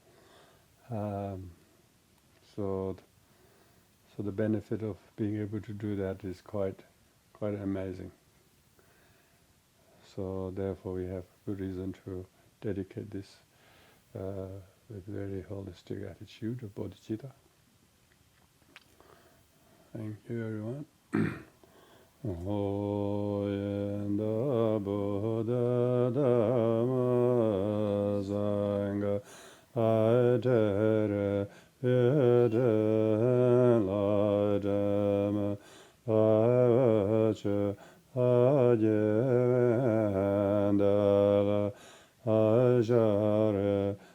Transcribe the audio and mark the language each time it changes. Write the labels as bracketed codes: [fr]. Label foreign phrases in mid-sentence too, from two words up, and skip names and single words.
[en] So the benefit of being able to do that is quite amazing. So therefore we have good reason to dedicate this with very holistic attitude of bodhicitta. Thank you, everyone. Oyenda Buddha Dhamma Sangha Aitere Yede La Dhamma Avacha Ajendala Ajare